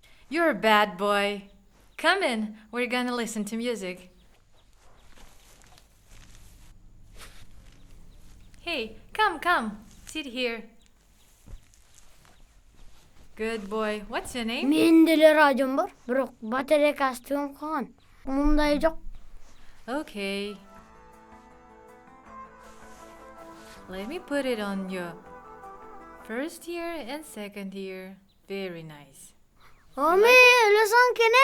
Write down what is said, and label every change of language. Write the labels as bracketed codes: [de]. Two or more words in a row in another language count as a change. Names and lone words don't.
[en] You're a bad boy. Come in, we're gonna listen to music. Hey, come, sit here. Good boy. What's your name? [ky] Менде эле радиом бар, бирок батарейкасы төгүп калган. Мындай жок. [en] Okay. Let me put it on your first ear and second ear. Very nice. Ами, эле санкене.